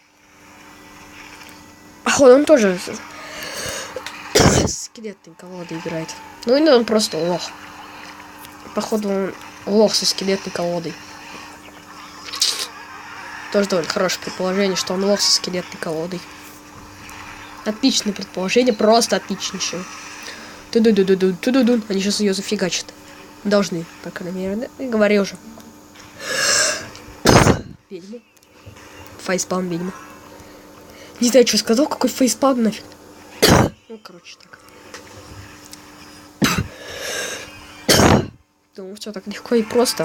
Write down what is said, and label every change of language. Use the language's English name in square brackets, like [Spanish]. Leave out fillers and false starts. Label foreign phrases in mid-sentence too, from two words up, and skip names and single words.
[Russian] Походу, он тоже скелетной колодой играет. Ну, и он просто лох. Походу, он лох со скелетной колодой. Тоже довольно хорошее предположение, что он лох со скелетной колодой. Отличное предположение, просто отличнейшее. Ту-ду-ду-ду-ду-ду-ду. Они сейчас ее зафигачат. Должны, по крайней мере, да? Говорил же. Ведьма. Фейспалм ведьма. Не знаю, что сказал, какой фейспалм нафиг. Ну, короче, так. Ну, все так легко и просто.